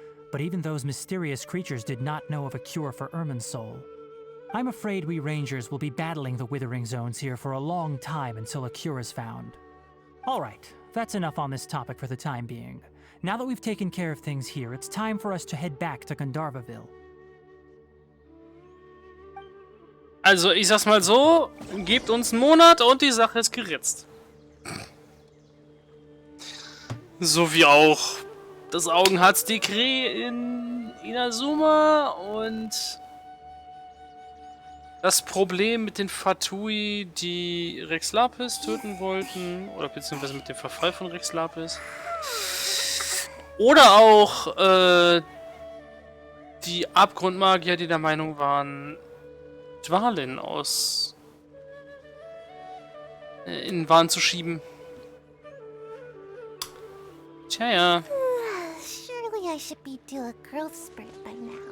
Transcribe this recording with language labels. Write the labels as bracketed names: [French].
[English] But even those mysterious creatures did not know of a cure for Irminsul. I'm afraid we rangers will be battling the withering zones here for a long time until a cure is found. Alright, that's enough on this topic for the time being. Now that we've taken care of things here, it's time for us to head back to Gandharvaville. [German] Also, ich sag's mal so, gebt uns einen Monat und die Sache ist geritzt. So wie auch das Augenharzdekret in Inazuma und das Problem mit den Fatui, die Rex Lapis töten wollten, oder beziehungsweise mit dem Verfall von Rex Lapis. Oder auch die Abgrundmagier, die der Meinung waren, Dwalin aus in den Wahn zu schieben. Tja, ja. [English] Surely I should be due a growth spurt by now.